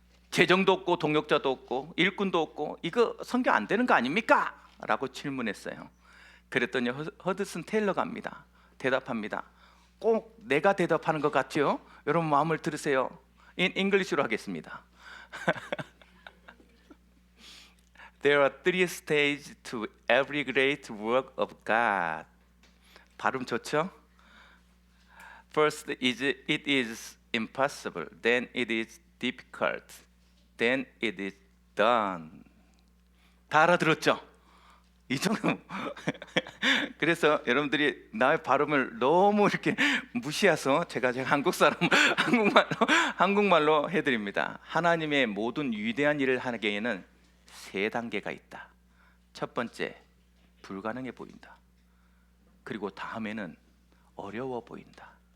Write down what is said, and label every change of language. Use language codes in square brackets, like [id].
[ko] 재정도 없고 동역자도 없고 일꾼도 없고 이거 선교 안 되는 거 아닙니까? 라고 질문했어요. 그랬더니 허드슨 테일러가 합니다. 대답합니다. 꼭 내가 대답하는 것 같죠? 여러분 마음을 들으세요. 인글리시로 하겠습니다. [en] There are three stages to every great work of God. [ko] 발음 좋죠? [en] First is it is impossible, then it is difficult, then it is done. [ko] 다 알아들었죠? 이 정도. 그래서 여러분들이 나의 발음을 너무 이렇게 무시해서 제가 한국 사람 한국말로 해드립니다. 하나님의 모든 위대한 일을 하기에는 세 단계가 있다. 첫 번째, 불가능해 보인다. 그리고 다음에는 어려워 보인다.